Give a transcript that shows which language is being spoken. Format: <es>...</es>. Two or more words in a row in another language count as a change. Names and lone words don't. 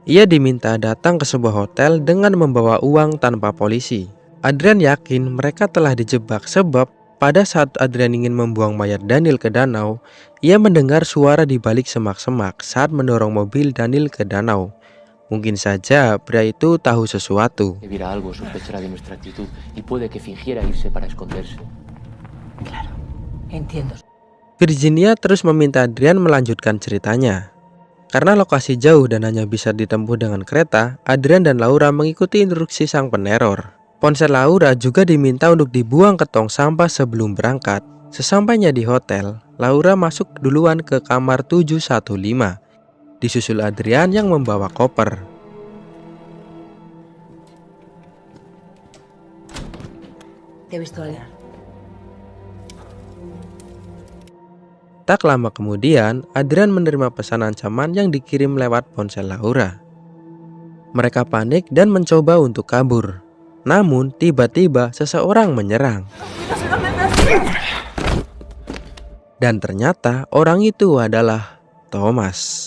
<id>Ia diminta datang ke sebuah hotel dengan membawa uang tanpa polisi. Adrian yakin mereka telah dijebak sebab pada saat Adrian ingin membuang mayat Daniel ke danau, ia mendengar suara di balik semak-semak saat mendorong mobil Daniel ke danau. Mungkin saja pria itu tahu sesuatu.</id> <es>Que viera algo, sospechará de nuestra actitud y puede que fingiera irse para esconderse. Claro, entiendo.</es> <id>Virginia terus meminta Adrian melanjutkan ceritanya. Karena lokasi jauh dan hanya bisa ditempuh dengan kereta, Adrian dan Laura mengikuti instruksi sang peneror. Ponsel Laura juga diminta untuk dibuang ke tong sampah sebelum berangkat. Sesampainya di hotel, Laura masuk duluan ke kamar 715. Disusul Adrian yang membawa koper.</id> <es>Te he visto alguien.</es> <id>Tak lama kemudian, Adrian menerima pesan ancaman yang dikirim lewat ponsel Laura. Mereka panik dan mencoba untuk kabur. Namun, tiba-tiba seseorang menyerang. Dan ternyata orang itu adalah Thomas.</id>